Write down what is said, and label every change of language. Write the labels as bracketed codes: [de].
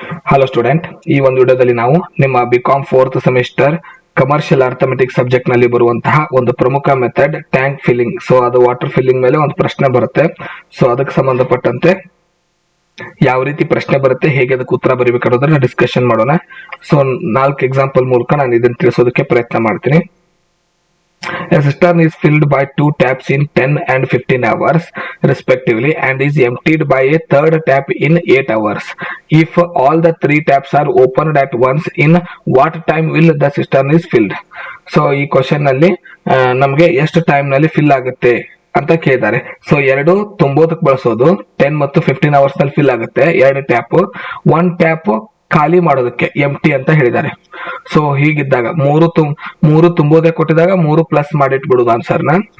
[kn] Hello student, ಈ ಒಂದು ವಿಡಿಯೋದಲ್ಲಿ ನಾವು ನಿಮ್ಮ BCom 4th semester commercial arithmetic subject ನಲ್ಲಿ ಬರುವಂತಹ ಒಂದು ಪ್ರಮುಖ ಮೆಥಡ್ ಟ್ಯಾಂಕ್ ಫಿಲ್ಲಿಂಗ್. ಸೊ ಅದು ವಾಟರ್ ಫಿಲ್ಲಿಂಗ್ ಮೇಲೆ ಒಂದು ಪ್ರಶ್ನೆ ಬರುತ್ತೆ. ಸೊ ಅದಕ್ಕೆ ಸಂಬಂಧಪಟ್ಟಂತೆ ಯಾವ ರೀತಿ ಪ್ರಶ್ನೆ ಬರುತ್ತೆ, ಹೇಗೆ ಅದಕ್ಕೆ ಉತ್ತರ ಬರೀಬೇಕು ಅನ್ನೋದನ್ನ ಡಿಸ್ಕಷನ್ ಮಾಡೋಣ. ಸೊ 4 ಎಕ್ಸಾಂಪಲ್ ಮೂಲಕ ನಾನು ಇದನ್ನು ತಿಳಿಸೋದಕ್ಕೆ ಪ್ರಯತ್ನ ಮಾಡ್ತೀನಿ. [en] A cistern is filled by 2 taps in 10 and 15 hours respectively and is emptied by a third tap in 8 hours. If all the 3 taps are opened at once, in what time will the cistern is filled? [kn] So ಈ question ನಲ್ಲಿ ನಮಗೆ ಎಷ್ಟು time ನಲ್ಲಿ fill ಆಗುತ್ತೆ ಅಂತ ಕೇಳಿದ್ದಾರೆ. So ಎರಡು ತುಂಬೋದಕ್ಕೆ ಬಳಸೋದು 10 ಮತ್ತು 15 ಅವರ್ಸ್ ನಲ್ಲಿ ಫಿಲ್ ಆಗುತ್ತೆ. 2 ಟ್ಯಾಪ್, 1 ಟ್ಯಾಪ್ ಖಾಲಿ ಮಾಡೋದಕ್ಕೆ ಎಂಟಿ ಅಂತ ಹೇಳಿದ್ದಾರೆ. ಸೊ ಹೀಗಿದ್ದಾಗ ಮೂರು ತುಂಬೋದೇ ಕೊಟ್ಟಿದಾಗ 3 ಪ್ಲಸ್ ಮಾಡಿಟ್ಬಿಡುದು ಆನ್ಸರ್ನ.